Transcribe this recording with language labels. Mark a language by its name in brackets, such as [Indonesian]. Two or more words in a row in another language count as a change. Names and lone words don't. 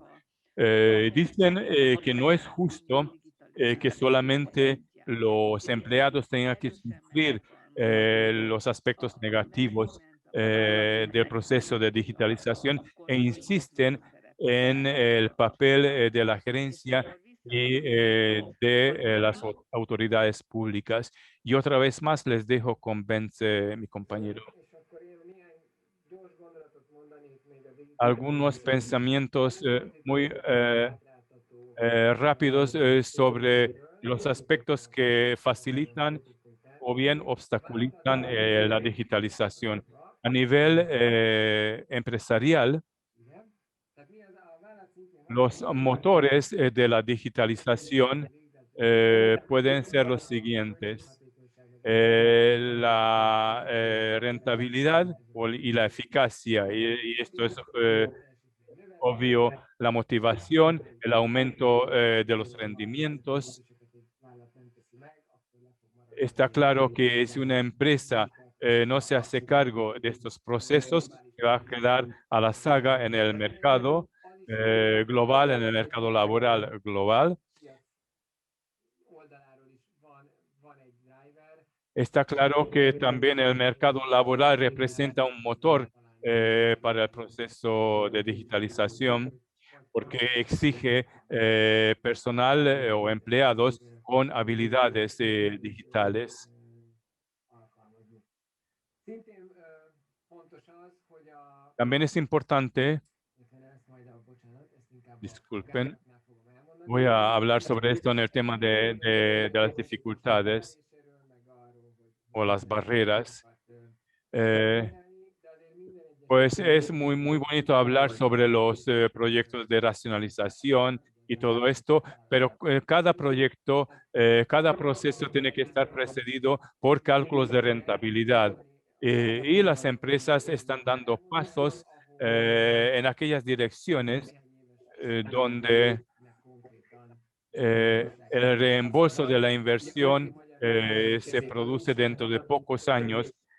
[Spanish] Dicen que no es justo que solamente los empleados tengan que sufrir los aspectos negativos del proceso de digitalización e insisten en el papel de la gerencia y de las autoridades públicas. Y otra vez más les dejo con Bence, mi compañero. [Hungarian] És akkor én néhány gyors gondolatot mondanék még a [Spanish] Algunos pensamientos muy [Hungarian] átlátható [Spanish] rápidos sobre los aspectos que facilitan o bien obstaculizan la digitalización. A nivel empresarial, [Hungarian] igen. Tehát mi az a vállalat szintjén [Spanish] los motores de la digitalización pueden ser los siguientes. La rentabilidad y la eficacia, y esto es obvio, la motivación, el aumento de los rendimientos. Está claro que si una empresa no se hace cargo de estos procesos, se va a quedar a la saga en el mercado global, en el mercado laboral global. [Hungarian] oldaláról is van egy driver. [Spanish] Está claro que también el mercado laboral representa un motor para el proceso de digitalización porque exige personal o empleados con habilidades digitales. [Hungarian] Alkalmazni. Szintén fontos az, hogy a [Spanish] También es importante, [Hungarian] bocsánat, ezt inkább a [Spanish] disculpen, [Hungarian] gályáknál fogom elmondani. [Spanish] voy a hablar sobre esto en el tema de las dificultades [Hungarian] Részéről, meg arról, hogy [Spanish] o las barreras. [Hungarian] de azért minden egyes [Spanish] Pues es muy bonito hablar sobre los proyectos de racionalización y todo esto, pero cada proyecto, cada proceso tiene que estar precedido por cálculos de rentabilidad. Y las empresas están dando pasos en aquellas direcciones donde el reembolso de la inversión se produce dentro de pocos años.